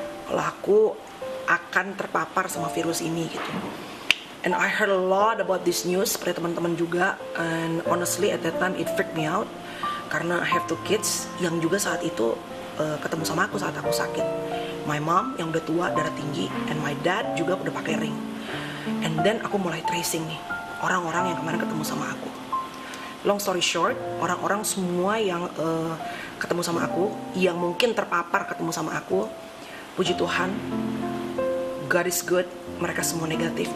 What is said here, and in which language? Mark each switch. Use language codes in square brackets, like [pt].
[id] Kalau aku akan terpapar sama virus ini gitu. [en] And I heard a lot about this news, [id] seperti teman-teman juga. [en] And honestly at that time it freaked me out. [id] Karena [en] I have 2 kids [id] yang juga saat itu ketemu sama aku saat aku sakit. [en] My mom [id] yang udah tua, darah tinggi, [en] and my dad [id] juga udah pakai ring. [en] And then [id] aku mulai tracing nih orang-orang yang kemarin ketemu sama aku. [en] Long story short, [id] orang-orang semua yang ketemu sama aku, yang mungkin terpapar ketemu sama aku, puji Tuhan, [en] God is good. [id] Mereka semua negatif.